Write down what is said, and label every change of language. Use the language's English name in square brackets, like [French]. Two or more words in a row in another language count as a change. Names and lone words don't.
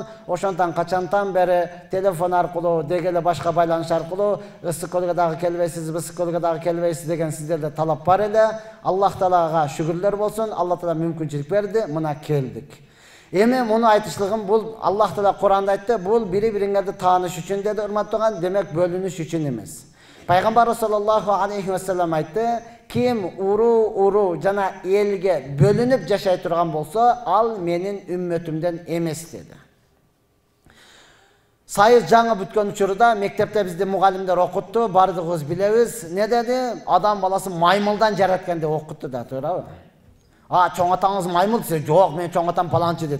[Kyrgyz] Ошондон качантан бери телефон аркылуу, дегеле башка байланыш аркылуу Ысык-Көлгө дагы келбейсиз, Ысык-Көлгө дагы келбейсиз деген сиздерде талап бар эле. Аллах Таалага шүгүрлөр болсун, Аллах Таала мүмкүнчүлүк берди, мына келдик. Эми муну айтышлыгым бул Аллах Таала Куранда айтты, бул бири-бириңерди тааныш үчүн деди, урматтаган, демек бөлүнүш үчүн эмес. Пайгамбар [Arabic] صلى الله عليه وسلم [Kyrgyz] айтты, ким уру жана элге бөлүнүп жашай турган болсо, ал менин үммөтүмдөн эмес деди. Сайыз жаңы бүткөн учурда мектепте бизди мугалимдер окутту, бардыгыбыз билебиз. Не деди? Адам баласы маймылдан жараткан деп окутту да, туурабы? Чоң атаңыз маймыл десе, жок, мен чоң атам паланчы дейт.